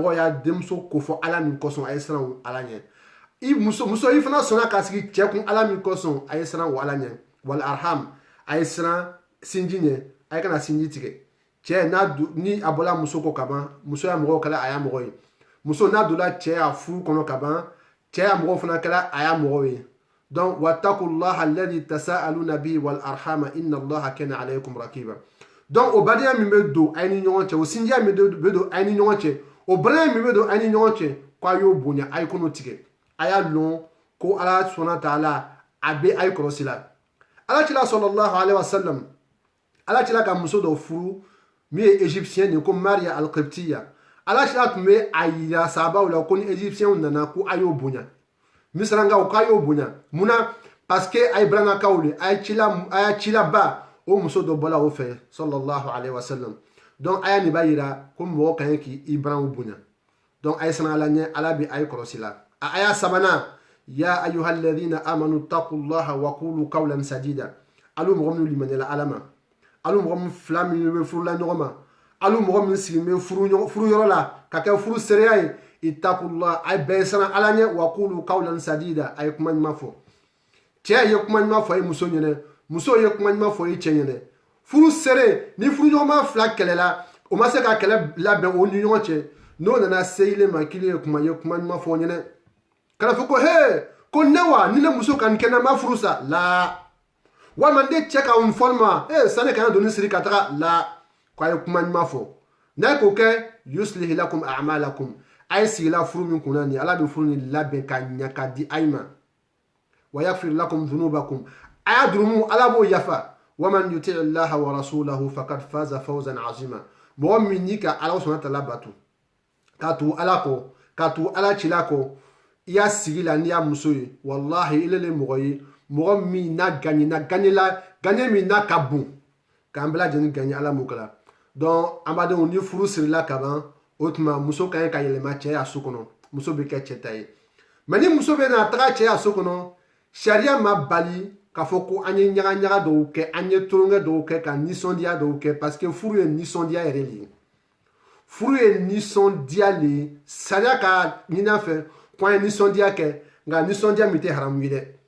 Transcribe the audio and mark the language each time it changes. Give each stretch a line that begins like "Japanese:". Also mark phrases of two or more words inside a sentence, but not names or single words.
Bambara: mɔgɔ y'a denmuso ko fɔ ala min kosɔn a ye siran ala ɲɛ i muso i fana sɔnna ka sigi cɛ kun ala min kosɔn a ye siran o ala ɲɛ
Arabic: والأرحام
Bambara: a ye siran sinji ɲɛ a ye kana sinji tigɛ cɛ ni a bɔla muso kɔ ka ban muso y'a mɔgɔw kɛla a y'a mɔgɔ ye muso n'a donna cɛ y'a furu kɔnɔ ka ban cɛ y'a mɔgɔw fana kɛla a y'a mɔgɔw ye donc
Arabic: واتقوا الله الذي تساءلون به والأرحام إن الله كان عليكم رقيبا
Bambara: donc o badenya min bɛ don a ni ɲɔgɔn cɛ o sinjiya min bɛ don a ni ɲɔgɔn cɛ o balaya min bɛ don a ni ɲɔgɔn cɛ k'a y'o bonya a ye kɔnɔ tigɛ a y'a lɔn ko ala sɔnna ta'ala a bɛ a ye kɔlɔsi la ala cila
Arabic: صلى الله عليه وسلم
Bambara: ala cila ka muso dɔ furu min ye égyptien ni ko Maria al-Qibtiya ala cila tun bɛ a yira sahabaw la ko ni égyptien nana ko a y'o bonya misrankaw k'a y'o bonya munna
French: parce que
Bambara: a ye baranakaw de a y'a cila ba o muso dɔ bɔla o fɛ
Arabic: صلى الله عليه وسلم
Bambara: donc aya nin b'a yira ko mɔgɔ ka ɲi k'i baranw bonya donc a ye siran ala ɲɛ ala bɛ a ye kɔlɔsi la a aya sabanan
Arabic: يا أيها الذين آمنوا اتقوا الله وقولوا قولا سديدا
Bambara: alu mɔgɔ minnu limaniyala ala ma alu mɔgɔ min fila minnu bɛ furula ɲɔgɔn ma alu mɔgɔ min sigilen bɛ furu yɔrɔ la ka kɛ furu seereya ye ittaqullah a ye bɛɛ siran ala ɲɛ
Arabic: وقولوا قولا
Bambara: sadida a ye kuma ɲuman fɔ cɛ ye kuma ɲuman fɔ a ye muso ɲɛnɛ muso ye kuma ɲuman fɔ a ye cɛ ɲɛnɛ furu seere ni furu ɲɔgɔnma fila kɛlɛla o ma se ka kɛlɛ labɛn o ni ɲɔgɔn cɛ n'o nana se ile ma k'i ye kuma ɲuman fɔ ɲɛnɛ kana fɔ ko he ko ne wa ni ne muso ka nin kɛ na ma furu sa la walima ne cɛ ka n fɔ ma sani ka n doni siri ka taga la ko a ye kuma ɲuman fɔ n'a k'o kɛ
Arabic: يصلح لكم أعمالكم
Bambara: a ye sigila furu min kunna nin ala bɛ furu nin labɛn ka ɲa ka di a ma
Arabic: ويغفر لكم ذنوبكم
Bambara: a y'a durumu ala b'o yafa
Arabic: ومن يطع الله ورسوله فقد فاز فوزا عظيما
Bambara: mɔgɔ min n'i ka ala sɔnna tala bato ka tugu ala kɔ ka tugu ala cila kɔ i y'a sigi la n'i y'a muso ye wallahi ile le mɔgɔ ye mɔgɔ min n'a gagne min n'a ka bon k'an bɛɛ lajɛlen gagne ala m'o kɛla donc an badenw ni furu sirila ka ban o tuma muso ka ɲi ka yɛlɛma cɛ ya so kɔnɔ muso bɛ kɛ cɛ ta ye mais ni muso bɛ na taga cɛ ya so kɔnɔ sariya ma bali k'a fɔ ko an ye ɲaga dɔw kɛ an ye tulonkɛ dɔw kɛ ka nisɔndiya dɔw kɛ
French: parce que
Bambara: furu ye nisɔndiya yɛrɛ de ye furu ye nisɔndiya le ye sariya ka ɲin'a fɛ ko an ye nisɔndiya kɛ nka nisɔndiya min tɛ haramu ye dɛ